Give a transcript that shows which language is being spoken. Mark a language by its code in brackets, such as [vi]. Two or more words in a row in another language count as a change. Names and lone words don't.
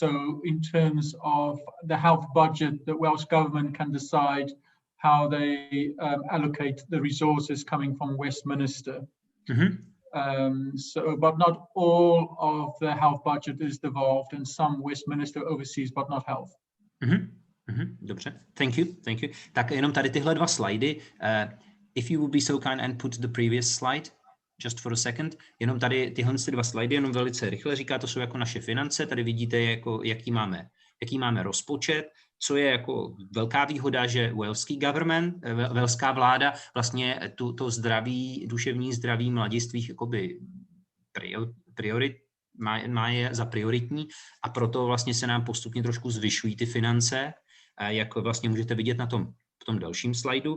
[en] So in terms of the health budget, the Welsh Government can decide how they allocate the resources coming from Westminster. But not all of the health budget is devolved, and some Westminster oversees, but not health. Dobře, thank you. [cs] Tak jenom tady tyhle dva slajdy. [en] If you would be so kind and put the previous slide, just for a second. [cs] Jenom tady tyhle dva slajdy, jenom velice rychle. Říká, to jsou jako naše finance. Tady vidíte, jako, jaký máme rozpočet. Co je jako velká výhoda, že welská vláda vlastně to zdraví, duševní zdraví mladistvých jakoby má je za prioritní, a proto vlastně se nám postupně trošku zvyšují ty finance, jak vlastně můžete vidět na tom dalším slajdu.